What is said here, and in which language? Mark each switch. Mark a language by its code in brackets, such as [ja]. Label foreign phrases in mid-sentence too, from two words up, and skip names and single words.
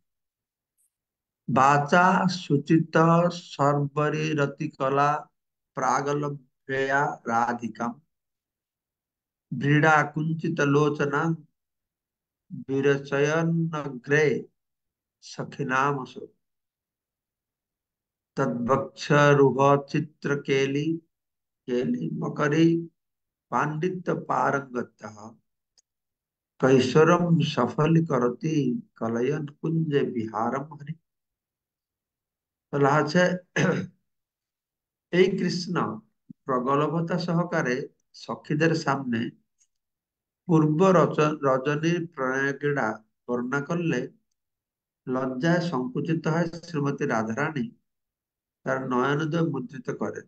[sa] বাচা সুচিত সর্বরি রতি কলা প্রাগলভ্যয়া রাধিকাম ব্রীড়া কুঞ্চিত লোচনা বিরচয়ন্নগ্রে সখিনামসু तद्वक्षरुह चित्रकेली केली मकरी पांडित्य पारंगतः कैशोरम सफलीकरोति कलयन कुंज विहारम हरि। [bn] বলা আছে এই কৃষ্ণ প্রগলভতা সহকারে সখীদের সামনে পূর্ব রজনীর প্রণয় ক্রীড়া বর্ণনা করলে লজ্জায় সংকুচিত হয় শ্রীমতী রাধারানী তার নয়নোদয় মুদ্রিত করেন।